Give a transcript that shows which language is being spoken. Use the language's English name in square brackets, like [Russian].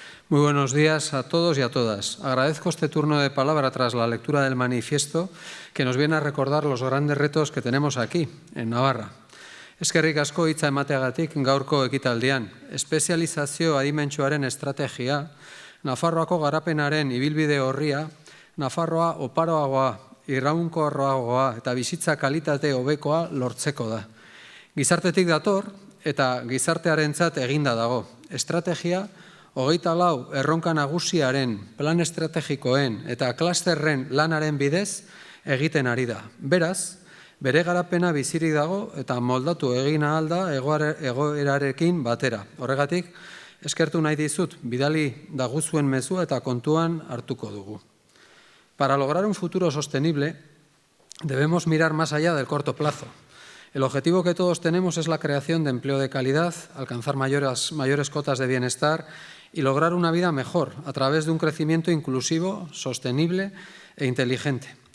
[Spanish] Muy buenos días a todos y a todas. Agradezco este turno de palabra tras la lectura del manifiesto que nos viene a recordar los grandes retos que tenemos aquí, en Navarra. [Basque] Eskerrik asko hitza emateagatik gaurko ekitaldian. Espezializazio adimentsuaren estrategia, Nafarroako garapenaren ibilbide orria, Nafarroa oparoagoa, iraunkorragoa eta bizitza kalitate hobekoa lortzeko da. Gizartetik dator eta gizartearentzat eginda dago. Estrategia 24 erronka nagusiaren, plan estrategikoen eta klasterren lanaren bidez egiten ari da. Beraz, bere garapena bizirik dago eta moldatu egin ahal da egoerarekin batera. Horregatik, eskertu nahi dizut, bidali daguzuen mezua eta kontuan hartuko dugu. [Spanish] Para lograr un futuro sostenible, debemos mirar más allá del corto plazo. El objetivo que todos tenemos es la creación de empleo de calidad, alcanzar mayores cotas de bienestar y lograr una vida mejor a través de un crecimiento inclusivo, sostenible e inteligente.